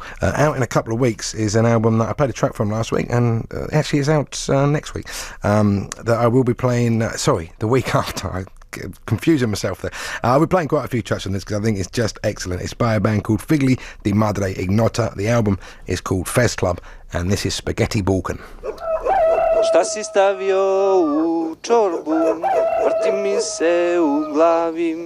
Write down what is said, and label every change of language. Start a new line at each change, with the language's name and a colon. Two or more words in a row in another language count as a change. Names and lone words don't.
English: Out in a couple of weeks is an album that I played a track from last week, and actually is out next week, that I will be playing, the week after. Confusing myself there. I'll be playing quite a few tracks on this because I think it's just excellent. It's by a band called Figli di Madre Ignota. The album is called Fez Club, and this is Spaghetti Balkan.
Serbian: Šta si stavio u čorbu, vrti mi se u glavi.